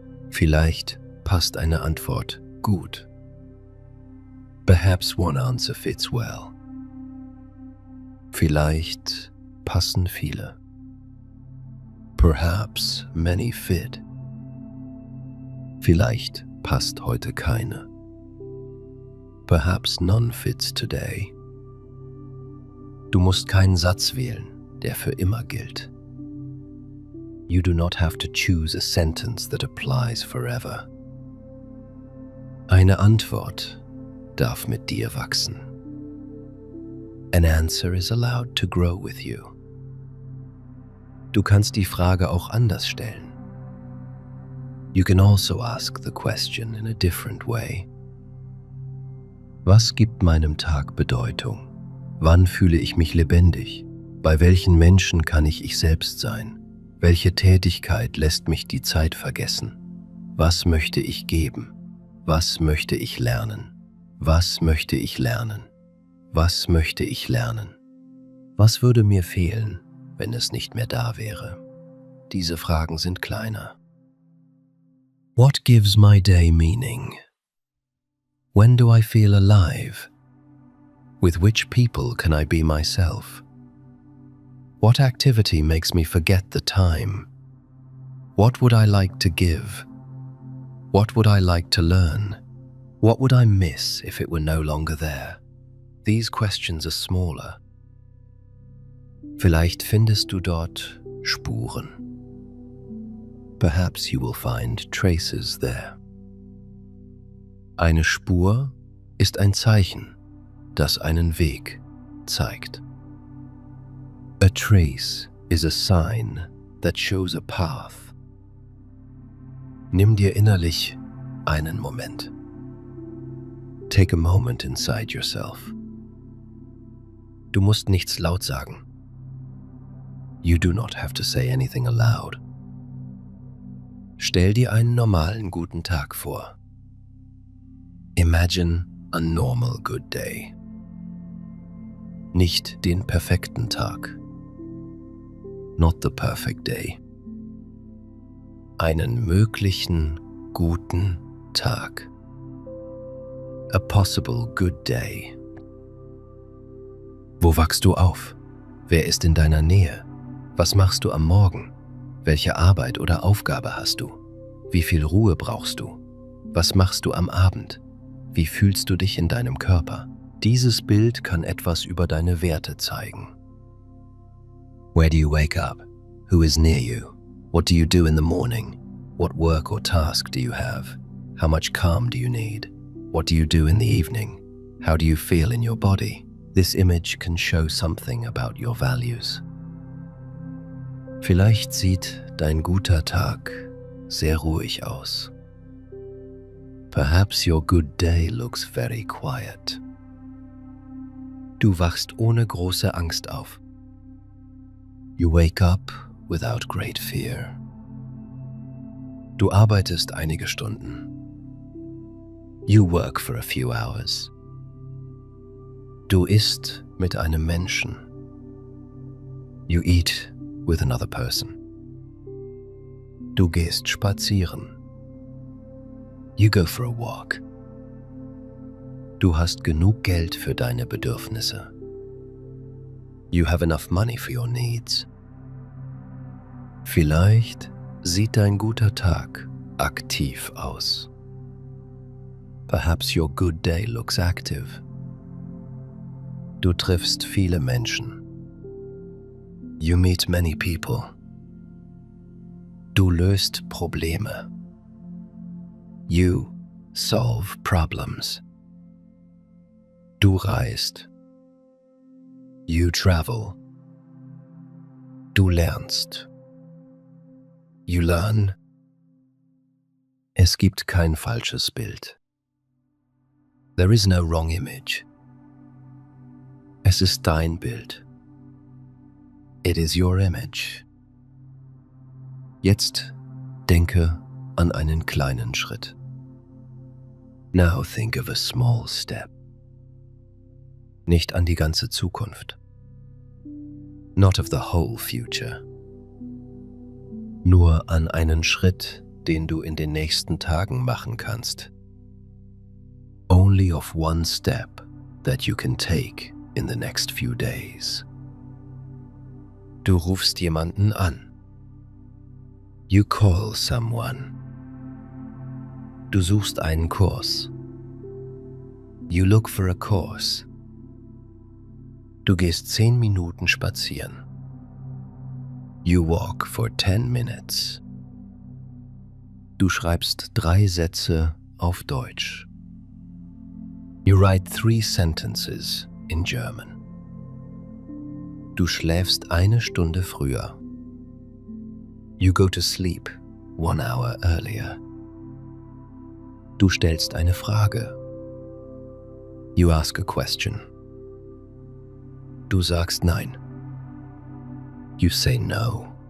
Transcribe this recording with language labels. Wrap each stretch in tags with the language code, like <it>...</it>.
<de>Vielleicht passt eine Antwort gut.</de> <en>Perhaps one answer fits well.</en> <de>Vielleicht passen viele.</de> <en>Perhaps many fit.</en> <de>Vielleicht passt heute keine.</de> <en>Perhaps none fits today.</en> <de>Du musst keinen Satz wählen, der für immer gilt.</de> <en>You do not have to choose a sentence that applies forever.</en> <de>Eine Antwort darf mit dir wachsen.</de> <en>An answer is allowed to grow with you.</en> <de>Du kannst die Frage auch anders stellen.</de> <en>You can also ask the question in a different way.</en> <de>Was gibt meinem Tag Bedeutung? Wann fühle ich mich lebendig? Bei welchen Menschen kann ich selbst sein? Welche Tätigkeit lässt mich die Zeit vergessen? Was möchte ich geben? Was möchte ich lernen? Was möchte ich lernen? Was möchte ich lernen? Was würde mir fehlen, wenn es nicht mehr da wäre? Diese Fragen sind kleiner.</de> <en>What gives my day meaning? When do I feel alive? With which people can I be myself? What activity makes me forget the time? What would I like to give? What would I like to learn? What would I miss if it were no longer there? These questions are smaller.</en> <de>Vielleicht findest du dort Spuren.</de> <en>Perhaps you will find traces there.</en> <de>Eine Spur ist ein Zeichen, das einen Weg zeigt.</de> <en>A trace is a sign that shows a path.</en> <de>Nimm dir innerlich einen Moment.</de> <en>Take a moment inside yourself.</en> <de>Du musst nichts laut sagen.</de> <en>You do not have to say anything aloud.</en> <de>Stell dir einen normalen guten Tag vor.</de> <en>Imagine a normal good day.</en> <de>Nicht den perfekten Tag.</de> <en>Not the perfect day.</en> <de>Einen möglichen guten Tag.</de> <en>A possible good day.</en> <de>Wo wachst du auf? Wer ist in deiner Nähe? Was machst du am Morgen? Welche Arbeit oder Aufgabe hast du? Wie viel Ruhe brauchst du? Was machst du am Abend? Wie fühlst du dich in deinem Körper? Dieses Bild kann etwas über deine Werte zeigen.</de> <en>Where do you wake up? Who is near you? What do you do in the morning? What work or task do you have? How much calm do you need? What do you do in the evening? How do you feel in your body? This image can show something about your values.</en> <de>Vielleicht sieht dein guter Tag sehr ruhig aus.</de> <en>Perhaps your good day looks very quiet.</en> <de>Du wachst ohne große Angst auf.</de> <en>You wake up without great fear.</en> <de>Du arbeitest einige Stunden.</de> <en>You work for a few hours.</en> <de>Du isst mit einem Menschen.</de> <en>You eat with another person.</en> <de>Du gehst spazieren.</de> <en>You go for a walk.</en> <de>Du hast genug Geld für deine Bedürfnisse.</de> <en>You have enough money for your needs.</en> <de>Vielleicht sieht dein guter Tag aktiv aus.</de> <en>Perhaps your good day looks active.</en> <de>Du triffst viele Menschen.</de> <en>You meet many people.</en> <de>Du löst Probleme.</de> <en>You solve problems.</en> <de>Du reist.</de> <en>You travel.</en> <de>Du lernst.</de> <en>You learn.</en> <de>Es gibt kein falsches Bild.</de> <en>There is no wrong image.</en> <de>Es ist dein Bild.</de> <en>It is your image.</en> <de>Jetzt denke an einen kleinen Schritt.</de> <en>Now think of a small step.</en> <de>Nicht an die ganze Zukunft.</de> <en>Not of the whole future.</en> <de>Nur an einen Schritt, den du in den nächsten Tagen machen kannst.</de> <en>Only of one step that you can take in the next few days.</en> <de>Du rufst jemanden an.</de> <en>You call someone.</en> <de>Du suchst einen Kurs.</de> <en>You look for a course.</en> <de>Du gehst 10 Minuten spazieren.</de> <en>You walk for 10 minutes.</en> <de>Du schreibst 3 Sätze auf Deutsch.</de> <en>You write 3 sentences in German.</en> <de>Du schläfst 1 Stunde früher.</de> <en>You go to sleep 1 hour earlier.</en> <de>Du stellst eine Frage.</de> <en>You ask a question.</en> <de>Du sagst Nein.</de> <en>You say no.</en>